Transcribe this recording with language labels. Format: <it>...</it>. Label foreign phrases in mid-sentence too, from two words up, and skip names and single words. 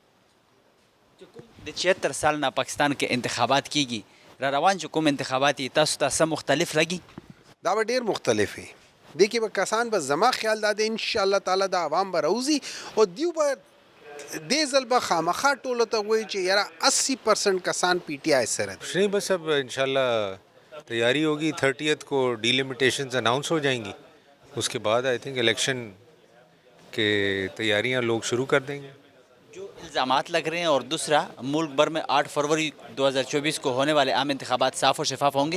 <ps>د 76 سال نه پاکستان کې انتخابات کیږي, را روان چې کوم انتخابات دي تاسو ته څه مختلف لګي؟ دا به ډېر مختلف وي. دې کې به کسان به زما خیال دا دی انشاءالله تعالی د عوام به راوځي او دیو به دې ځل به خامخا ټولو ته وایي چې یاره 80% کسان پی ټی آئی سره دي.</ps> <ur>نہیں بس اب انشاءاللہ تیاری ہوگی 30th کو ڈیلیمیٹیشنز اناؤنس ہو جائیں گی, اس کے بعد</ur> <en>I think</en> <ur>الیکشن کے تیاریاں لوگ شروع کر دیں گے. جو الزامات لگ رہے ہیں اور دوسرا ملک بھر میں 8 فروری 2024 کو ہونے والے عام انتخابات صاف اور شفاف ہوں گے؟</ur>